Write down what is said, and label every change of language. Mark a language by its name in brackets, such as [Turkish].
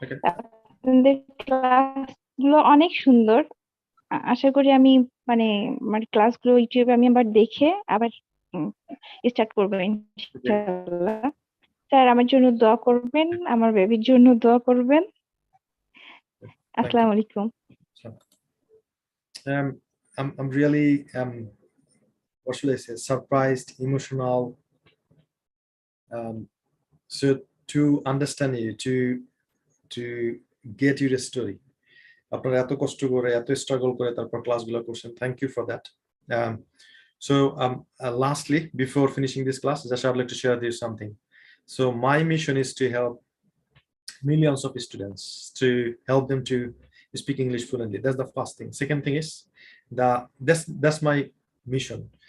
[Bangla] আপনাদের ক্লাস গুলো অনেক সুন্দর, আশা করি আমি মানে আমার ক্লাসগুলো ইউটিউবে আমি আবার দেখে আবার স্টার্ট করবো ইনশাআল্লাহ। স্যার আমার জন্য দোয়া করবেন, আমার বেবির জন্য দোয়া করবেন। আসসালামু আলাইকুম। [English] I'm really what should I say, surprised, emotional, so to understand you, to get your story. [Bangla] আপনারা এত কষ্ট করে, এত স্ট্রাগল করে তারপর ক্লাসগুলো করছেন, [English] Thank you for that. So lastly, before finishing this class, just I'd like to share with you something. So my mission is to help millions of students, to help them to speak English fluently. That's the first thing. Second thing is that's my mission.